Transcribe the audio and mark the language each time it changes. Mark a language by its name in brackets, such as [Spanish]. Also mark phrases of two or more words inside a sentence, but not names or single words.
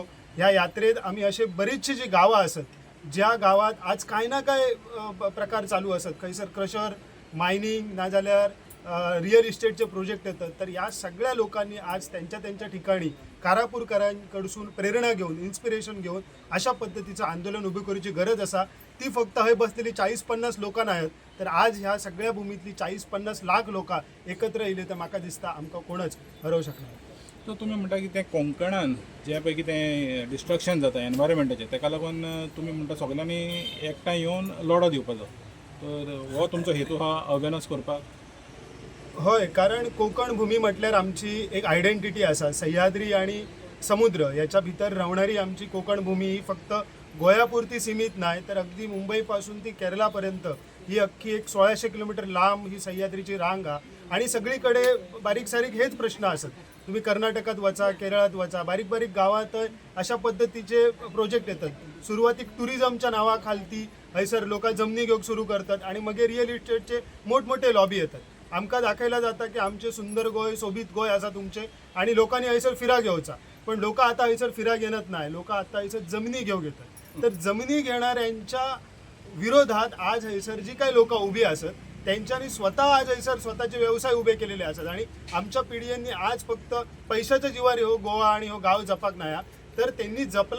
[Marathi] ह्या यात्रेत आम्ही असे बरीचशी जी गावं असत ज्या गावात आज काय ना काय प्रकार चालू असत, खंयसर क्रशर, मायनिंग, नाजाल्यार रिअल इस्टेटचे प्रोजेक्ट येतात, तर या सगळ्या लोकांनी आज त्यांच्या त्यांच्या ठिकाणी कारापूरकरांकडसून प्रेरणा घेऊन, इन्स्पिरेशन घेऊन अशा पद्धतीचं आंदोलन उभं करूची गरज असा. ती फक्त हय बसलेली 40-50 लोकां आहेत, तर आज ह्या सगळ्या भूमीतली 40-50 लाख लोकां एकत्र येयले तर [Konkani] म्हाका दिसता आमकां कोणच हरवू शकना. तर तुमी म्हणटा की तें कोंकणान जे पळय कितें डिस्ट्रक्शन जाता एनवायरमेंटाचें, ताका लागून तुमी म्हणटा सगळ्यांनी एकठांय येवन लढो दिवपाचो. तर हो तुमचो हेतू हा अवेअरनेस करपाक? होय, कारण कोकण भूमी म्हटल्यार आमची एक आयडेंटिटी असा. [Marathi] सह्याद्री आणि समुद्र याच्या भितर रावणारी आमची कोकण भूमी ही फक्त गोव्यापुरती सीमित नाही, तर अगदी मुंबईपासून ती केरळापर्यंत ही अख्खी एक 1600 किलोमीटर लांब ही सह्याद्रीची रांग आहे. आणि सगळीकडे बारीक सारीक हेच प्रश्न असत. तुम्ही कर्नाटकात वचा, केरळात वचा, बारीक बारीक गावात अशा पद्धतीचे प्रोजेक्ट येतात. सुरुवातीक टुरिझमच्या नावाखालती हयसर लोक जमनी घेऊन सुरू करतात आणि मग रिअल इस्टेटचे मोठमोठे लॉबी येतात. [Konkani] आमकां दाखयला जाता की आमचे सुंदर गोय, सोबीत गोय असा तुमचे, आणि लोकांनी हयसर फिराक घेवचा. [Marathi] पण लोक आता हयसर फिराक येणत नाही, लोक आता हयसर जमिनी घेऊन येतात. तर जमिनी घेणाऱ्यांच्या विरोधात आज हयसर जी काही लोक उभी असत त्यांच्यानी स्वतः आज हयसर स्वतःचे व्यवसाय उभे केलेले असतात. आणि आमच्या पिढींनी आज फक्त पैशाच्या जीवार हो गोवा आणि हो गाव जपाक नाही, तर त्यांनी जपला.